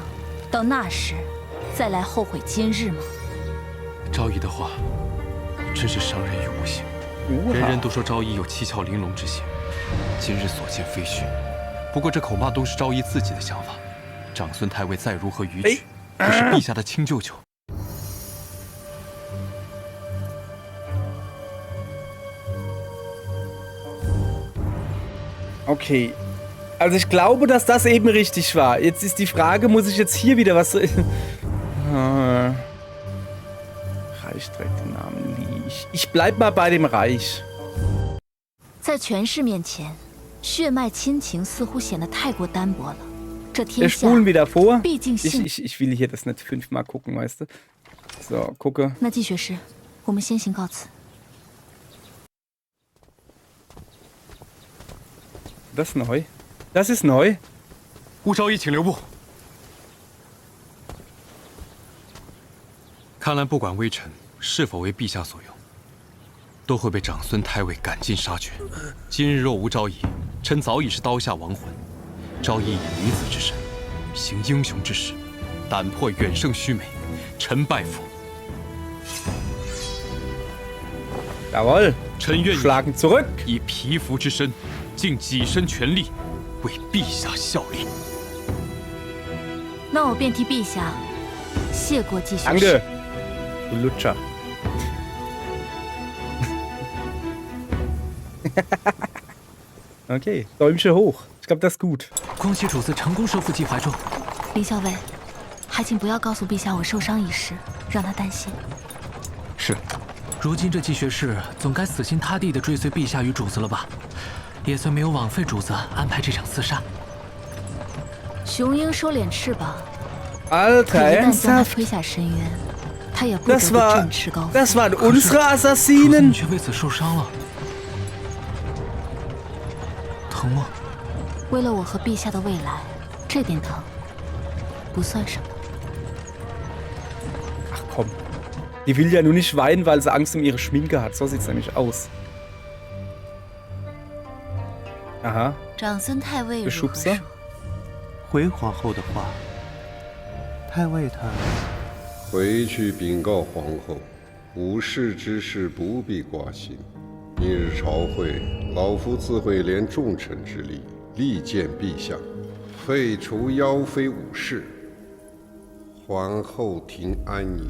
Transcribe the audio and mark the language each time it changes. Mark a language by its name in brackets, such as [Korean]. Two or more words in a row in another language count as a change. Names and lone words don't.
[Chinese] 到那时，再来后悔今日吗？昭仪的话，真是伤人于无形。人人都说昭仪有七窍玲珑之嫌，今日所见非虚。不过这口骂都是昭仪自己的想法。长孙太尉再如何逾矩，也是陛下的亲舅舅。 [German] Okay. Also ich glaube, dass das eben richtig war. Jetzt ist die Frage, muss ich jetzt hier wieder was... Reich trägt den Namen Li. Ich bleib mal bei dem Reich. [Chinese] 在权势面前，血脉亲情似乎显得太过单薄了。这 [German] Wir [Chinese] 天下 [German] spulen wieder vor. [Chinese] 毕竟性。 [German] Ich will hier das nicht 5-mal gucken, weißt du? So, gucke. [Chinese] 那季学士，我们先行告辞。 [German] Das ist neu. Das ist neu. [Chinese] 吴昭仪，请留步。看来不管微臣是否为陛下所用，都会被长孙太尉赶尽杀绝。今日若无昭仪，臣早已是刀下亡魂。昭仪以女子之身，行英雄之事，胆魄远胜须眉，臣拜服。 [German] Jawohl. [Chinese] 臣愿 [German] Schlagen zurück. [Chinese] 以蚍蜉之身，尽己身全力，为陛下效力。那我便替陛下谢过季学士。 [German] Danke. Du Lutscher. Okay, Däumchen hoch. Ich glaube, das ist gut. [Chinese] 恭喜主子成功收复季怀中。林校尉，还请不要告诉陛下我受伤一事，让他担心。是，如今这季学士总该死心塌地地追随陛下与主子了吧？也算没有枉费主子安排这场厮杀。雄鹰收敛翅膀， [German] Alter, [Chinese] 可一旦将他 [German] ernsthaft? [Chinese] 推下深渊，他也不得 [German] Das [Chinese] 不 [German] war, [Chinese] 振翅高飞。 [German] das waren unsere [Chinese] 主子你 [German] Assassinen. [Chinese] 却为此受伤了，疼吗？为了我和陛下的未来，这点疼不算什么。 [German] Ach komm. Die will ja nur nicht weinen, weil sie Angst um ihre Schminke hat. So sieht's nämlich aus. Aha. [Chinese] 长孙太尉如何 [German] Beschubser? [Chinese] 说？回皇后的话，太尉他回去禀告皇后，武士之事不必挂心。明日朝会，老夫自会连重臣之力，力荐陛下，废除妖妃武士，皇后庭安宁。